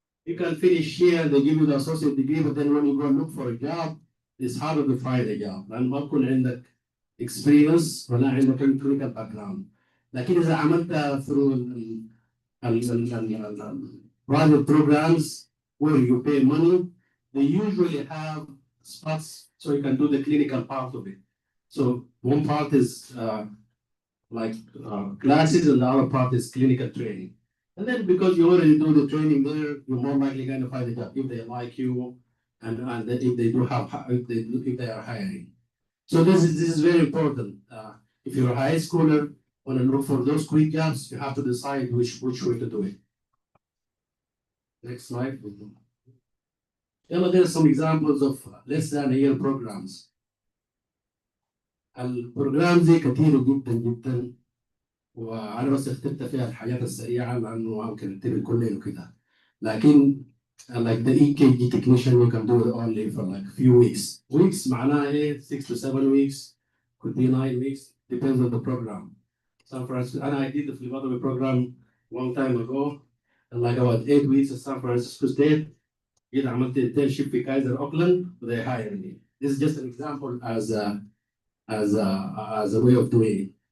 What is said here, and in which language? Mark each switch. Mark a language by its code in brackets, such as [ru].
[en] You can finish here, they give you the associate degree, but then when you go and look for a job, it's harder to find a job. [ar] لأن ما بكون عندك experience ولا عندك clinical background. [en] لكن إذا عملت through private programs where you pay money, they usually have spots so you can do the clinical part of it. So one part is classes and the other part is clinical training. And then because you already do the training there, you're more likely going to find a job if they like you and if they do have if they are hiring. So this is very important. If you're a high schooler, want to look for those quick jobs, you have to decide which way to do it. Next slide. There are some examples of less than a year programs. [ar] البروجرام دي كتير جدا جدا وانا بس اخترت فيها الحاجات السريعه لانه ممكن اكتب كل ليل وكده لكن [en] like the EKG technician you can do it only for like few weeks. Weeks [ar] معناها ايه [en] 6 to 7 weeks could be 9 weeks depends on the program. San Francisco and I did the phlebotomy program long time ago and like about 8 weeks at San Francisco State. [ar] جيت عملت internship في كايزر اوكلاند [en] they hired me. This is just an example as a way of doing it.